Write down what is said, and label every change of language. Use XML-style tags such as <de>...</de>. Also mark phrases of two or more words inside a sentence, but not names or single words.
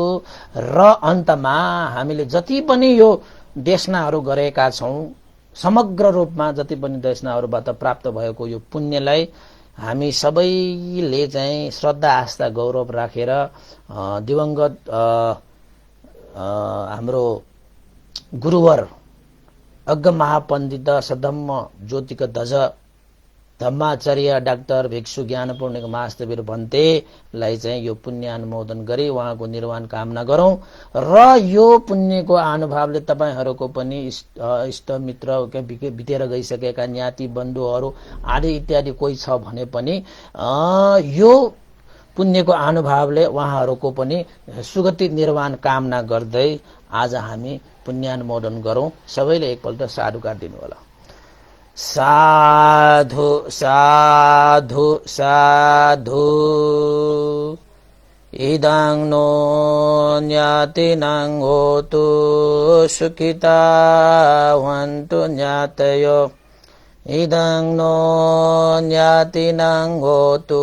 <ne>र अन्तमा हामीले जति पनि यो देशनाहरू गरेका छौं समग्र रूपमा जति पनि दैष्णाहरूबाट प्राप्त भएको यो पुण्यलाई हामी सबैले चाहिँ श्रद्धा आस्था गौरव राखेर दिवंगत हाम्रो गुरुवर अग्ग महापण्डित सधम्म ज्योतिक ध्वज धम्माचार्य डाक्टर भिक्षु ज्ञानपूर्णिक महास्तवीर भन्तेलाई चाहिँ यो पुण्य अनुमोदन गरी उहाँको निर्वाण कामना गरौं र यो पुण्यको अनुभवले तपाईहरूको पनि इष्ट मित्र बितेर गइसकेका ज्ञाति बन्धुहरू आदि इत्यादि कोही छ भने पनि यो पुण्यको अनुभवले उहाँहरूको पनि सुगति निर्वाण कामना गर्दै आज हामी पुण्यानुमोदन गरौं। सबैले एकपल्ट साधुकार दिनु होला। साधु साधु साधु</ne> <pi>इदं नो ज्ञातिनं होतु सुखिता वन्तु ज्ञातयो इदं नो ज्ञातिनं होतु</pi>